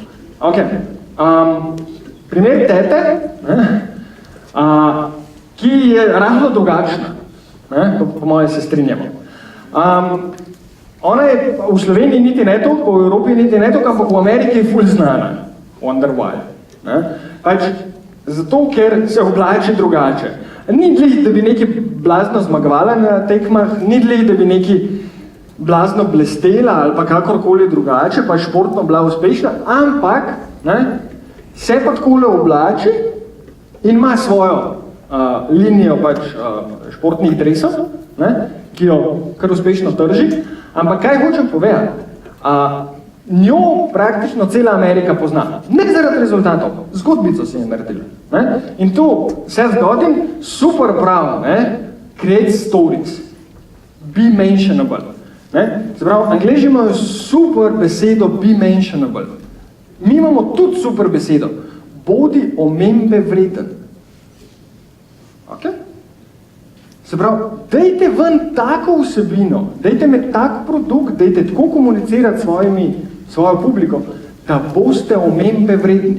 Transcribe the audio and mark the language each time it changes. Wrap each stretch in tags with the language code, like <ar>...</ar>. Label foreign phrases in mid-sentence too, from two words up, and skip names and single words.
<sl>Ok. Primer tete, ki je rahlo drugačna, po moje se strinjamo. Ona je v Sloveniji niti ne toliko, v Evropi niti ne toliko, ampak v Ameriki je ful znana.</sl> <en>Wonder why.</en> <sl>Pač zato, ker se oblači drugače. Ni dlih, da bi neki blazno zmagovala na tekmah, ni dlih, da bi neki blazno blestela ali pa kakorkoli drugače, pa športno bila uspešna, ampak se pa takole oblači in ima svojo linijo pač športnih dresov, ki jo kar uspešno trži. Ampak kaj hočem povedati? Njo praktično cela Amerika pozna. Ne zaradi rezultatov, zgodbico si je naredila. In tu Seth Godin super prav,</sl> <en>create stories, be mentionable.</en> <sl>Se pravi, Angleži imajo super besedo</sl> <en>be mentionable.</en> <sl>Mi imamo tudi super besedo, bodi omembe vreden. Okay? Se pravi, dajte ven tako vsebino, dajte me tak produkt, dajte tako komunicirati svojo publiko, da boste omembe vredni.</sl>